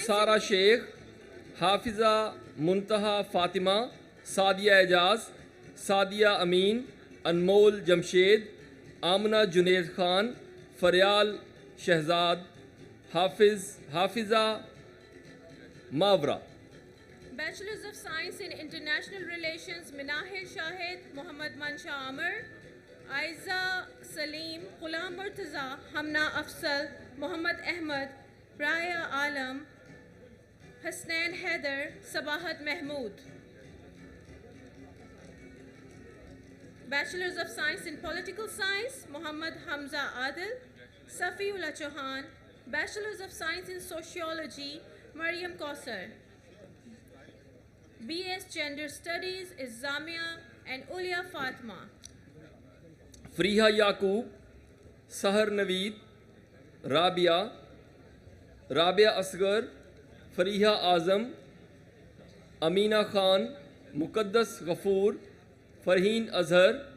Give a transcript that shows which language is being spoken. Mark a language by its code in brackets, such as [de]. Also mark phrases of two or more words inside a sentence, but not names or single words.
[ur] سارہ شیخ, حافظہ منتہا فاطمہ, سعدیہ اعجاز, سعدیہ امین, انمول جمشید, آمنہ جنید خان, فریال شہزاد, حافظہ ماورا. [en] Bachelors of Science in International Relations, Minahil Shahid, Muhammad Mansha Amar, Aiza Salim, Ghulam Murtaza, Hamna Afsal, Muhammad Ahmad, Raya Alam, Hasnain Haider, Sabahat Mahmood. Bachelors of Science in Political Science, Muhammad Hamza Adil, Safiullah Chauhan. Bachelors of Science in Sociology, Maryam Kausar. BS Gender Studies is Zamia and Ulia Fatma. [ur] فریحہ یعقوب, سحر نوید, رابعہ اصغر, فریحہ اعظم, امینہ خان, مقدس غفور, فرحین اظہر,